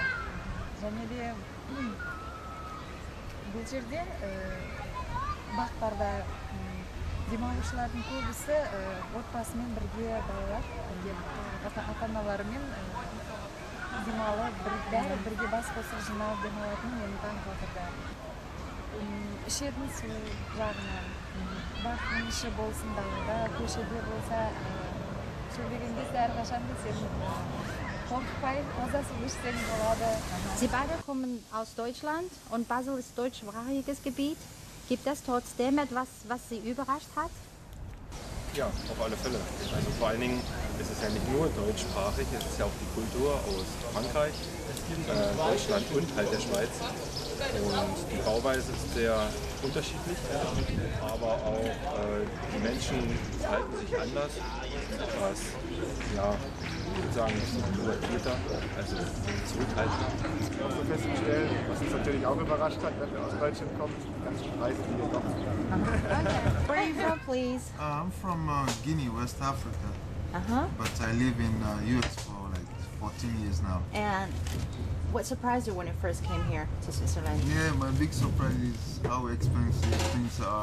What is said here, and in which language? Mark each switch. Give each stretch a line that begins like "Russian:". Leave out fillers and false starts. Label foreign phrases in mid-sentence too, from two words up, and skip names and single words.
Kazakh: Және де бұл жерде бақтарда демалушылардың көбісі отбасымен бірге балалар, ата-аналарымен демалып, бәрі бірге бас қосып жиналып демалатын мені таң қалдырды. Ішетін су жағынан, бақтың іші болсын далада, көшеде болса, сөйлеген кезде әрқашан да сен қорықпай, мазасыз ішсең болады.
German: Sie beide kommen aus Deutschland und Basel ist deutschsprachiges Gebiet. Gibt es trotzdem etwas, was Sie überrascht hat? Ja, auf alle Fälle. Also vor allen Dingen ist es ja nicht nur deutschsprachig, es ist ja auch die Kultur aus Frankreich, Deutschland und halt der Schweiz. Und die Bauweise ist sehr unterschiedlich, aber auch die Menschen verhalten sich anders, etwas, ja, ich würde sagen, introvertierter, also zurückhaltender. So festzustellen, was uns natürlich auch überrascht hat, wenn wir aus Deutschland kommen, die ganzen Preise, die wir kommen.
English: Where are you from, please? I'm from Guinea, West Africa, but I live in US for like 14 years now. And what surprised you when you first came here to Switzerland? Yeah, my big surprise is how expensive things are.